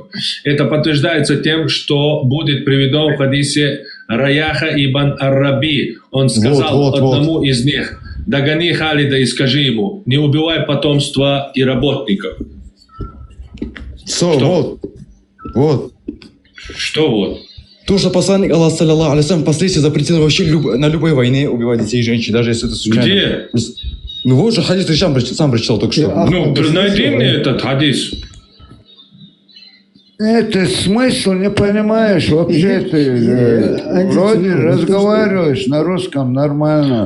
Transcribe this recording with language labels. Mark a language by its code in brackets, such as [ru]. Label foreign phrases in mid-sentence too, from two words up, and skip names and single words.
[ru] Это подтверждается тем, что будет приведено в хадисе Раяха ибн Ар-Раби. Он сказал одному из них, догони Халида и скажи ему, не убивай потомство и работников. Что? Вот. Что вот? То, что посланник Аллаха, [ar] صلى الله عليه وسلم, [ru] впоследствии запретил вообще на любой войне убивать детей и женщин, даже если это случайно. Где? Ну вот же хадис, ты сам прочитал только что. Ну, найди мне этот хадис. Это смысл не понимаешь, вообще ты вроде разговариваешь на русском нормально.